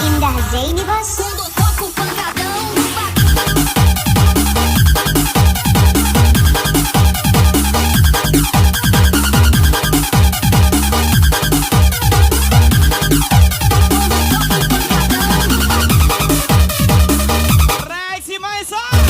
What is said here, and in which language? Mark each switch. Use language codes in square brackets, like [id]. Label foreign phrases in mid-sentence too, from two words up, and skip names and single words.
[id] Mbah Zaini bos. [pt] Quando eu toco o pancadão no [id] Reaksi Maisa.